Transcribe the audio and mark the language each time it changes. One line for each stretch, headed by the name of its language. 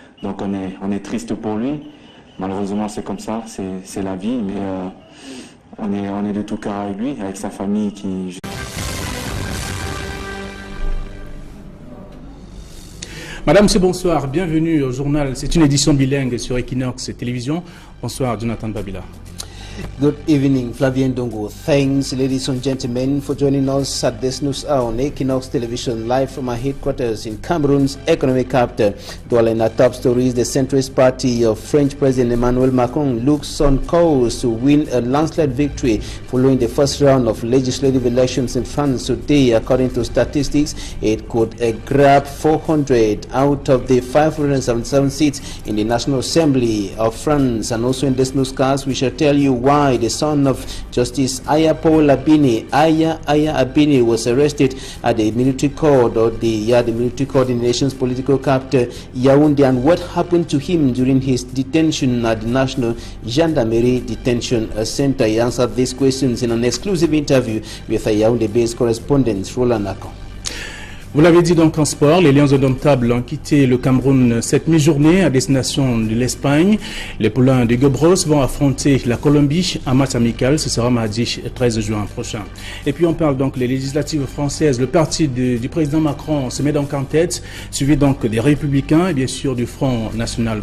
French: Donc on est triste pour lui. Malheureusement, c'est comme ça, c'est la vie, mais on est de tout cœur avec lui, avec sa famille qui... Madame, bonsoir, bienvenue au journal. C'est une édition bilingue sur Equinox Télévision. Bonsoir, Jonathan Babila.
English: Good evening, Flavien Dongo. Thanks, ladies and gentlemen, for joining us at this news hour on Equinox Television, live from our headquarters in Cameroon's economic capital. Dwelling our top stories, the centrist party of French President Emmanuel Macron looks on course to win a landslide victory following the first round of legislative elections in France today. According to statistics, it could grab 400 out of the 577 seats in the National Assembly of France. And also in this newscast, we shall tell you why the son of Justice Aya Paul Abini, Aya Abini, was arrested at the military court or the military court in the nation's political capital, Yaoundé, and what happened to him during his detention at the National Gendarmerie Detention Center. He answered these questions in an exclusive interview with a Yaoundé-based correspondent, Roland Akon.
French: Vous l'avez dit donc en sport, les Lions indomptables ont quitté le Cameroun cette mi-journée à destination de l'Espagne. Les poulains de Gobros vont affronter la Colombie en match amical. Ce sera mardi 13 juin prochain. Et puis on parle donc des législatives françaises. Le parti du président Macron se met donc en tête, suivi donc des Républicains et bien sûr du Front National.